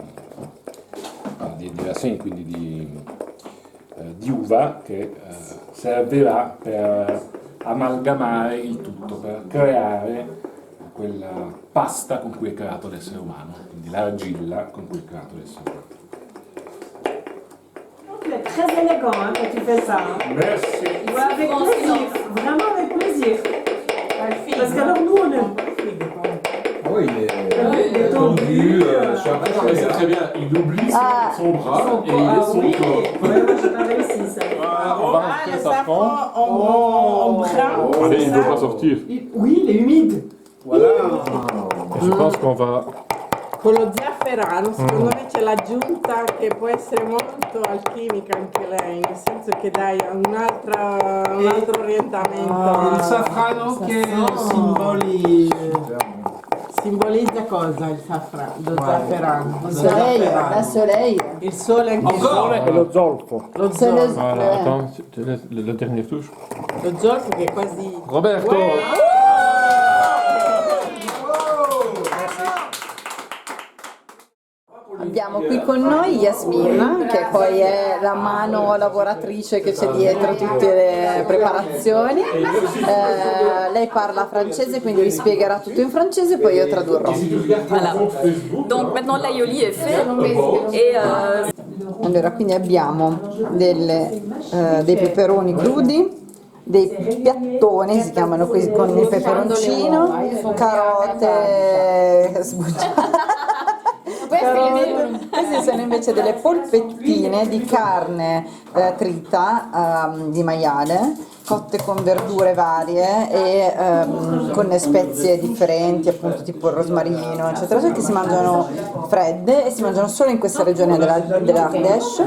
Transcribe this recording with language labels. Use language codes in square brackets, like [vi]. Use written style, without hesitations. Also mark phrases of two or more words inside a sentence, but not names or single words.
[it] raseni, quindi di uva, che servirà per amalgamare il tutto, per creare quella pasta con cui è creato l'essere umano, quindi l'argilla con cui è creato l'essere umano. [fr] C'est très élégant hein, quand tu fais ça. Hein. Merci. Ouais, avec plaisir, vraiment avec plaisir. Parce qu'alors nous on est... Oui, il est tendu, c'est très bien. Il oublie son bras et il laisse son corps. Ouais, moi j'ai pas réussi ça. On va rajouter le le safran. en brun. Allez, il ne veut pas sortir. Oui, il est humide. Voilà. Je pense qu'on va... [it] Con lo zafferano, secondo me c'è l'aggiunta che può essere molto alchimica anche lei, nel senso che dai un altro orientamento. Il safrano che Simbolizza cosa il safrano? Lo zafferano. [fr] La soleil. [it] Il sole anche [fr] Encore. [it] E lo zolfo. lo [fr] C'est le- [it] zolfo. [fr] Voilà, attends, tu laisses le dernier touche. [it] Lo zolfo che è quasi... Roberto. Abbiamo qui con noi Yasmin, che poi è la mano lavoratrice che c'è dietro tutte le preparazioni. Lei parla francese, quindi vi spiegherà tutto in francese, poi io tradurrò. [fr] Voilà. Donc maintenant l'aioli est fait et [it] Allora, quindi abbiamo dei peperoni crudi, dei piattoni, si chiamano qui con il peperoncino, carote sbucciate. Queste sono invece delle polpettine di carne trita di maiale, cotte con verdure varie e con le spezie differenti, appunto tipo il rosmarino, eccetera, che si mangiano fredde e si mangiano solo in questa regione dell'Ardèche.